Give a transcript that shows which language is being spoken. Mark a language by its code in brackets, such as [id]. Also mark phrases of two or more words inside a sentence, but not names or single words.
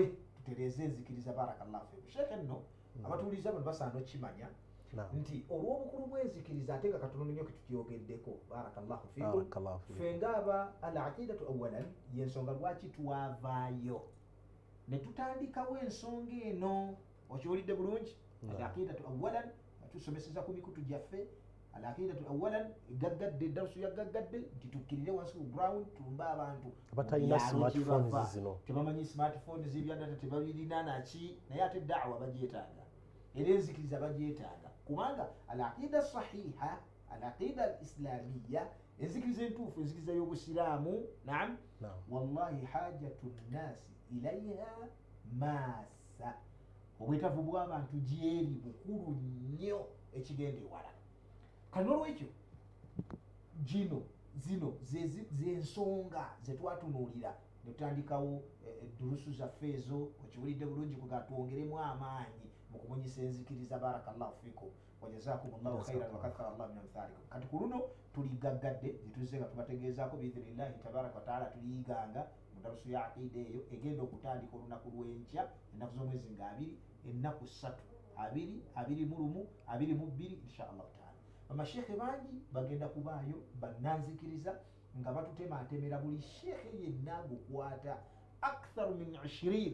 [lg] tutereeze enzikiriza [ar] بارك الله فيكم [lg] sheekhe nno abatuuliza bano basaana okimanya nti olw'obukulu bw'enzikiriza ate nga katono nnyo ketutyogeddeko barakallahu fiikum ffe ng'aba [ar] العقيدة أولا [lg] y'ensonga lwaki twavaayo ne tutandikawo ensonga eno okiwulidde bulungi [ar] العقيدة أولا [lg] tusomeseza ku mikutu gyaffe [ar] العقيدة أولا [lg] gaggadde darusu yagaggadde nti tukkirire wansi ku ground tulumbe abantu abatalina smartphones zino tebamanyi smartphones z'ebyadata tebabirina naki naye ate da'wa bagyetaaga era enzikiriza bagyetaaga kubanga [ar] العقيدة الصحيحة العقيدة الإسلامية [lg] enzikiriza entuufu enzikiriza y'obusiraamu [ar] نعم والله حاجة الناس إليها ماسة [lg] obwetaavu bw'abantu gyeri bukulu nnyo ekigenda ewala kano olwekyo zino zensonga zetwatunuulira ne tutandikawo durusu zaffe ezo okiwulidde bulungi kuga twongeremu amaanyi mu kumunyisa enzikiriza. [ar] بارك الله فيكم وجزاكم الله خيرا وكثر الله من أمثالكم. [lg] Kati ku luno tuligaggadde gye tuzze nga tubategeezaako [ar] بإذن الله تبارك وتعالى [lg] tuliyiganga mu darusu ya aqida eyo egenda okutandika olunaku lw'enkya ennaku z'omwezi nga 2 ennaku 3 21 22 [ar] إن شاء الله تعالى. [lg] Bamashekhe bangi bagenda kubaayo bannanzikiriza nga batutematemera buli shekhe yenna gukwata [ar] أكثر من 20